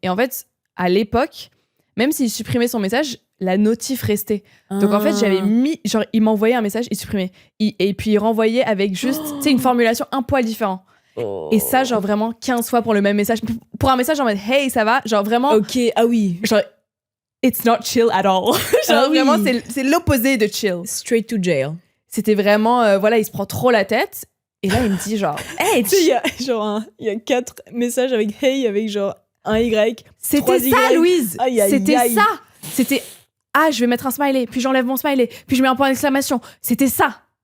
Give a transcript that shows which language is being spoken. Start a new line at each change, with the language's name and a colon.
French: Et en fait, à l'époque, même s'il supprimait son message, la notif restait. Donc en fait, j'avais mis, genre, il m'envoyait un message, il supprimait. Et puis il renvoyait avec juste, tu sais, une formulation un poil différent. Et ça, genre vraiment 15 fois pour le même message. Pour un message en mode hey, ça va? Genre vraiment. Ok, ah oui.
English: Genre, it's not chill at all.
French: Genre vraiment, c'est l'opposé de chill.
English: Straight to jail.
French: C'était vraiment, voilà, il se prend trop la tête. Et là, il me dit genre, hey, tu sais, il y a 4 messages avec hey, avec genre un Y. C'était ça, Louise. C'était ça. C'était, je vais mettre un smiley, puis j'enlève mon smiley, puis je mets un point d'exclamation. C'était ça.